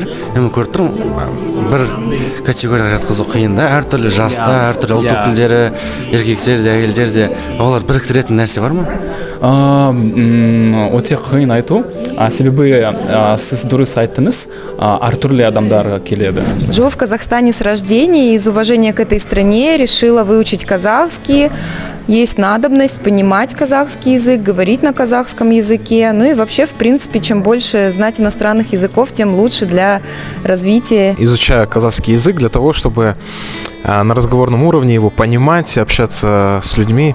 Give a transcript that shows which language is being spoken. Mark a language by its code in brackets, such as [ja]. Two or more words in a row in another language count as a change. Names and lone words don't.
[kk] Мен көріп тұрмын, бір категорияға жатқызу қиын да, әртүрлі жаста, әртүрлі ұлт өкілдері, еркектер де, әйелдер де, олар біріктіретін нәрсе бар ма? Өте қиын айту. Себебі сіз дұрыс айттыңыз, әртүрлі адамдар келеді. [ru] Живу в Казахстане с рождения и из уважения к этой стране решила выучить казахский. есть надобность понимать казахский язык, говорить на казахском языке. Ну и вообще, в принципе, чем больше знать иностранных языков, тем лучше для развития. Изучаю казахский язык для того, чтобы на разговорном уровне его понимать, общаться с людьми.